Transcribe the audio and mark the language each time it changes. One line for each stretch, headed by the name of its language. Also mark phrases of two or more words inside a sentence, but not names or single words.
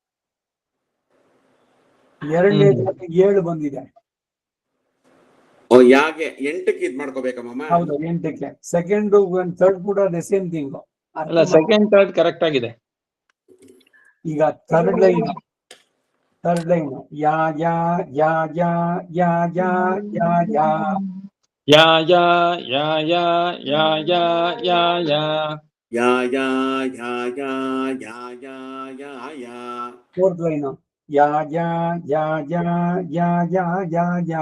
Kannada: ಎರಡನೇ 7 ಬಂದಿದೆ. ಓ ಯಾಗೆ 8ಕ್ಕೆ ಇದ್ ಮಾಡ್ಕೋಬೇಕಮ್ಮ. ಹೌದು 8ಕ್ಕೆ.
English: second third
Kannada: ಕೂಡ
English: the same thing.
Kannada: ಅಲ್ಲ,
English: second third correct
Kannada: ಆಗಿದೆ. ಈಗ
English: third line ಯಾ ಯಾ ಯಾ ಯಾ ಯಾ ಯಾ ಯಾ ಯಾ. ಯಾ ಯಾ ಯಾ ಯಾ ಯಾ ಯಾ ಯಾ ಯಾ. ಯಾ ಯಾ ಯಾ ಯಾ ಯಾ ಯಾ ಯಾ ಯಾ. fourth line ಯಾ ಯಾ ಯಾ ಯಾ ಯಾ ಯಾ ಯಾ ಯಾ.